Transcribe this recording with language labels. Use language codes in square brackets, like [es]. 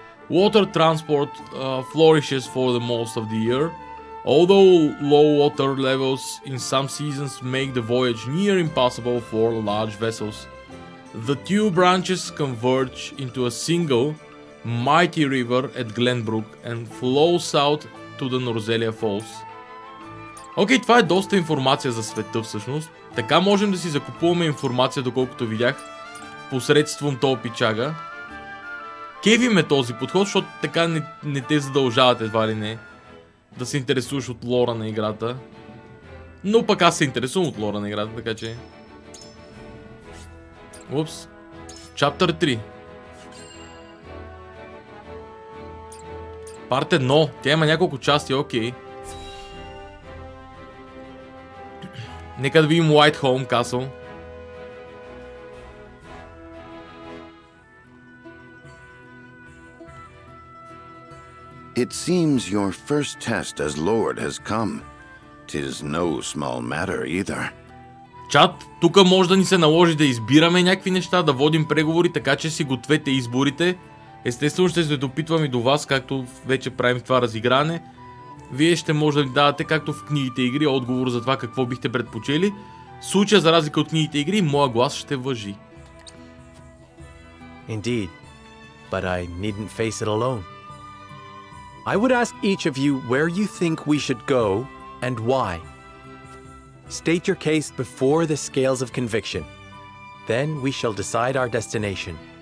[en] Water transport flourishes for the most of the year, although low water levels in some seasons make the voyage near impossible for large vessels. The two branches converge into a single, mighty river at Glenbrook and flow south to the Norzelia Falls. [bg] Окей, това е доста информация за света всъщност. Така можем да си закупуваме информация, доколкото видях, посредством този пичага. Кеви ме този подход, защото така не те задължават едва ли не да се интересуваш от лора на играта. Но пък аз се интересувам от лора на играта, така че... Упс. Чаптър 3. Парт 1. Тя има няколко части, окей. Нека да видим White Home Castle. [en] It seems your first test as Lord has come. 'Tis no small matter either. [bg] Чат, тук може да ни се наложи да избираме някакви неща, да водим преговори, така че си гответе изборите. Естествено ще се допитвам и до вас, както вече правим това разигране. Вие ще може да ни давате, както в книгите игри, отговор за това какво бихте предпочели. В случая, за разлика от книгите игри, моя глас ще важи. [en] Indeed, but I needn't face it alone. I would ask each of you where you think we should go and why. State your case before the scales of conviction. Then we shall decide our destination.